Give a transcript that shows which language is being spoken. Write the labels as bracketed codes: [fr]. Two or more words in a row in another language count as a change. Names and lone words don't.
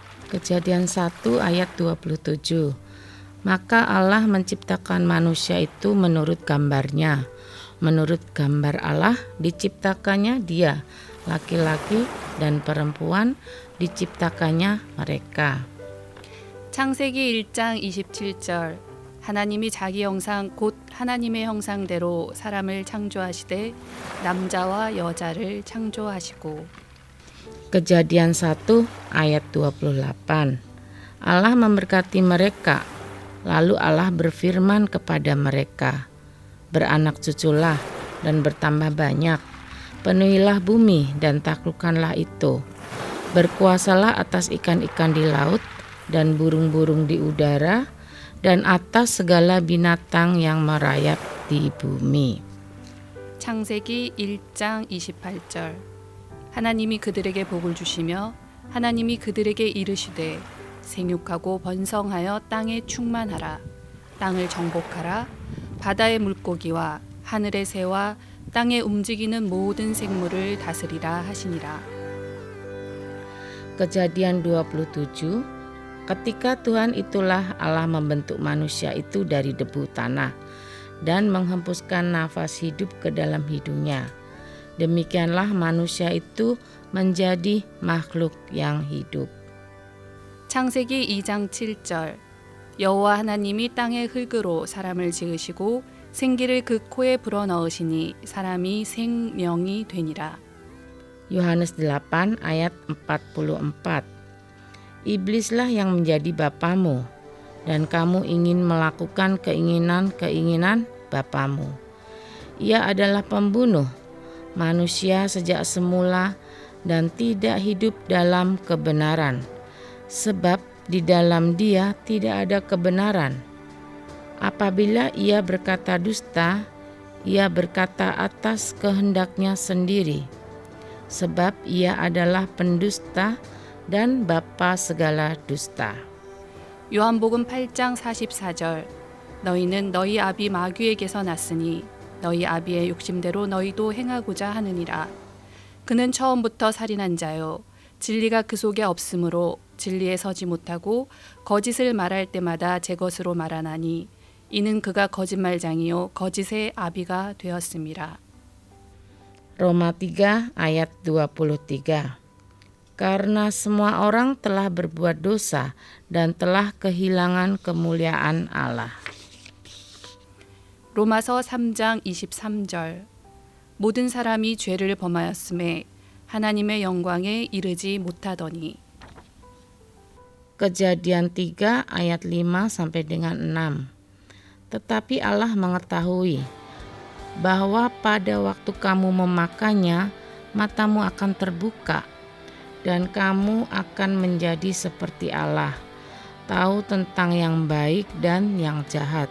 [id] Kejadian 1 ayat 27. Maka Allah menciptakan manusia itu menurut gambarnya. Menurut gambar Allah diciptakannya dia, laki-laki dan perempuan diciptakannya mereka. [ko] 창세기 1장 27절 하나님이 자기 형상 곧 하나님의 형상대로 사람을 창조하시되 남자와 여자를 창조하시고. [id] Kejadian 1 ayat 28. Allah memberkati mereka. Lalu Allah berfirman kepada mereka, beranak cuculah dan bertambah banyak. Penuhilah bumi dan taklukkanlah itu. Berkuasalah atas ikan-ikan di laut dan burung-burung di udara dan atas segala binatang yang merayap di bumi. [ko] 창세기 1장 28절 하나님이 그들에게 복을 주시며 하나님이 그들에게 이르시되 생육하고 번성하여 땅에 충만하라. 땅을 정복하라. 바다의 물고기와 하늘의 새와 땅에 움직이는 모든 생물을 다스리라 하시니라. [id] Kejadian 27. Ketika Tuhan itulah Allah membentuk manusia itu dari debu tanah dan menghempuskan nafas hidup ke dalam hidungnya. Demikianlah manusia itu menjadi makhluk yang hidup. [ko] 창세기 2장 7절 여호와 하나님이 땅의 흙으로 사람을 지으시고 생기를 그 코에 불어넣으시니 사람이 생명이 되니라. [id] Yohanes 8 ayat 44. Iblislah yang menjadi bapamu dan kamu ingin melakukan keinginan-keinginan bapamu. Ia adalah pembunuh manusia sejak semula dan tidak hidup dalam kebenaran, sebab di dalam dia tidak ada kebenaran. Apabila ia berkata dusta, ia berkata atas kehendaknya sendiri, sebab ia adalah pendusta dan bapa segala dusta. [ko] 요한복음 8장 44절 너희는 너희 아비 마귀에게서 났으니 너희 아비의 욕심대로 너희도 행하고자 하느니라. 그는 처음부터 살인한 자요 진리가 그 속에 없으므로 진리에 서지 못하고 거짓을 말할 때마다 제 것으로 말하나니 이는 그가 거짓말장이요 거짓의 아비가 되었음이라. [id] Roma 3 ayat 23. Karena semua orang telah berbuat dosa dan telah kehilangan kemuliaan Allah. [ko] 로마서 3장 23절 모든 사람이 죄를 범하였음에 하나님의 영광에 이르지 못하더니. [id] Kejadian 3 ayat 5 sampai dengan 6. Tetapi Allah mengetahui bahwa pada waktu kamu memakannya matamu akan terbuka dan kamu akan menjadi seperti Allah, tahu tentang yang baik dan yang jahat.